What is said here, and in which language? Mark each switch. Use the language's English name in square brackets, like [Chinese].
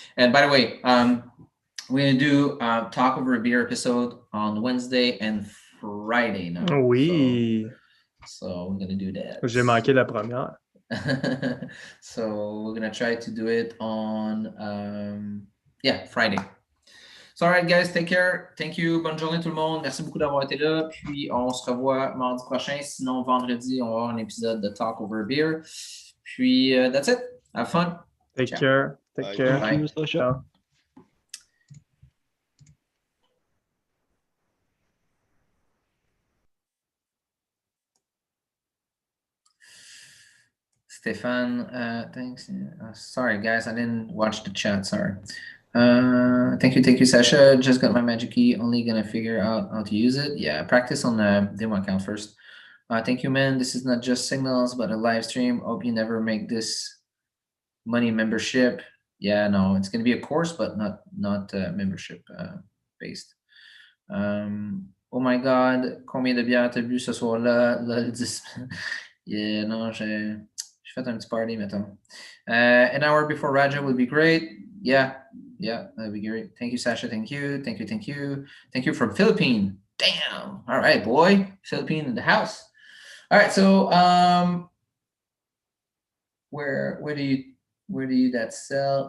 [English] And by the way, we're gonna do Talk Over a Beer episode on Wednesday and Friday now. [French] Oui. [English] So we're gonna do that. [French] J'ai manqué la première. [English] So we're gonna try to do it on Friday. So alright guys, take care. Thank you. [French] Bonne journée tout le monde. Merci beaucoup d'avoir été là. Puis on se revoit mardi prochain. Sinon vendredi, on va avoir un épisode de Talk Over a Beer. [English] Puis that's it. Have fun. Take care. Take care. Bye. Ciao. Stefan, thanks. Sorry, guys, I didn't watch the chat. Sorry. Thank you, Sasha. Just got my magic key. Only gonna figure out how to use it. Yeah, practice on the demo account first. Thank you, man. This is not just signals, but a live stream. Hope you never make this money membership. Yeah, no, it's gonna be a course, but not membership based. Oh my God, [French] combien de bières t'as bu ce soir-là? Lol, 10. Yeah, non, j'ai fait un petit party, mettons. [English] An hour before Raja would be great. Yeah, that'd be great. Thank you, Sasha. Thank you. Thank you from Philippines. Damn. All right, boy. Philippines in the house. All right, so where do you that sell?